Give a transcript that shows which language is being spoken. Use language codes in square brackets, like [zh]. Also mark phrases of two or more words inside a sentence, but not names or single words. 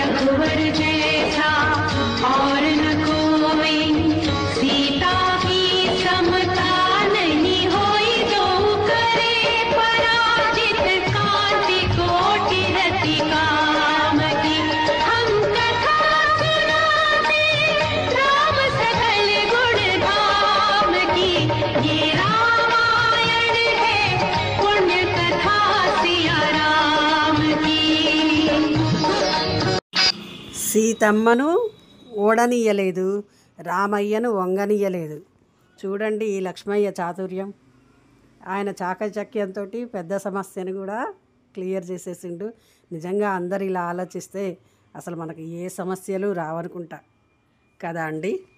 [hi] रघुवर जैसा और न कोई, सीता की समता नहीं होई, जो करे पराजित कांति कोटि रति काम की। हम कथा सुनाते राम सकल गुण धाम की, ये रामायण है पुण्य कथा सिया राम की। [te] సీతమ్మను ఓడనీయలేదు, రామయ్యను వంగనీయలేదు. చూడండి ఈ లక్ష్మయ్య చాతుర్యం. ఆయన చాకచక్యంతో పెద్ద సమస్యను కూడా క్లియర్ చేసేసిండు. నిజంగా అందరు ఇలా ఆలోచిస్తే అసలు మనకు ఏ సమస్యలు రావనుకుంటా కదా అండి.